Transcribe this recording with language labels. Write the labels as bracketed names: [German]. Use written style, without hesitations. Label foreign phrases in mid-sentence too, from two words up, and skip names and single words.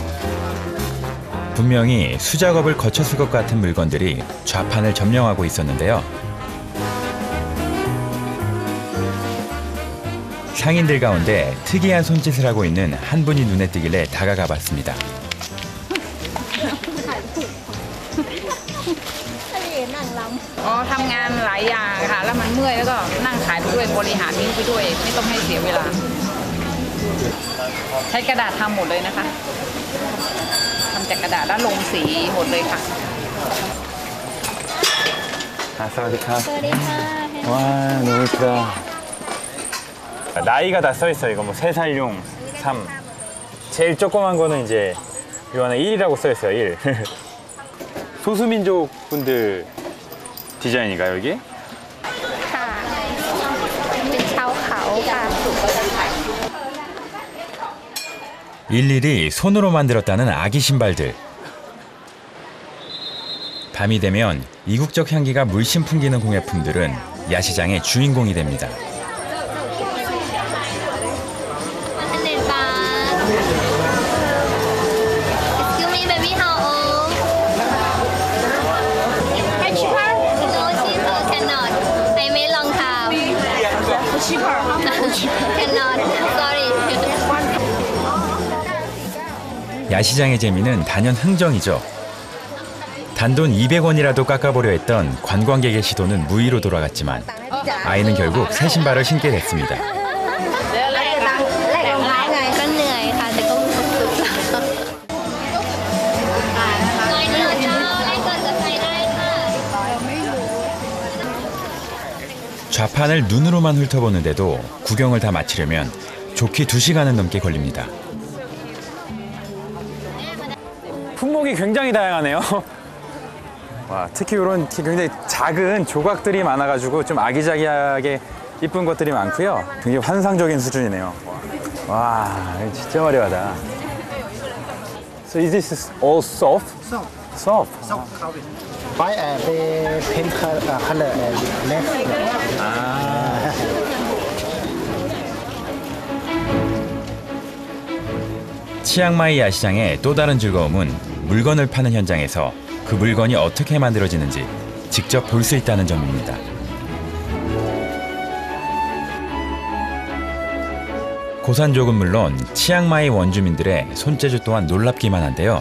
[Korean] 분명히 수작업을 거쳤을 것 같은 물건들이 좌판을 점령하고 있었는데요. 상인들 가운데 특이한 손짓을 하고 있는 한 분이 눈에 띄길래 다가가 봤습니다. [Thai] ทำงานหลายอย่างค่ะแล้วมันเมื่อยแล้วก็นั่งขายไปด้วยบริหารนิ้วไปด้วยไม่ต้องให้เสียเวลาใช้กระดาษทำหมดเลยนะคะทำจากกระดาษแล้วลงสีหมดเลยค่ะ [Korean] 아, 사와디카. [Thai] สวัสดีค่ะ [Korean] 와, 너무 이쁘다. 나이가 다 써있어. 이거 뭐 3살용 3. 제일 조그만 거는 이제 요 안에 1이라고 써있어요. 1. 소수민족 분들 디자인인가요, 여기? [Thai] ค่ะเป็นชาวเขาค่ะ [Korean] 일일이 손으로 만들었다는 아기 신발들. 밤이 되면 이국적 향기가 물씬 풍기는 공예품들은 야시장의 주인공이 됩니다. [English] 100 บาท Excuse me baby how old? cheaper? No cheaper cannot I made long time cheaper cannot sorry [Korean] 야시장의 재미는 단연 흥정이죠. 단돈 200원이라도 깎아보려 했던 관광객의 시도는 무의로 돌아갔지만 아이는 결국 새 신발을 신게 됐습니다. [Thai] ก็เหนื่อยค่ะแต่ก็มีความสุขน้อยเดียวเจ้าได้เกิดกับใครได้ค่ะ [Korean] 좌판을 눈으로만 훑어보는데도 구경을 다 마치려면 좋게 2시간은 넘게 걸립니다. 품목이 굉장히 다양하네요. 와, 특히 이런 굉장히 작은 조각들이 많아가지고 좀 아기자기하게 이쁜 것들이 많고요. 굉장히 환상적인 수준이네요. 와, 진짜 화려하다. [English] So is this all soft? Soft. Soft. Soft coloring. White they paint color and left. [Korean] 치앙마이 야시장의 또 다른 즐거움은 물건을 파는 현장에서 그 물건이 어떻게 만들어지는지 직접 볼 수 있다는 점입니다. 고산족은 물론 치앙마이 원주민들의 손재주 또한 놀랍기만 한데요.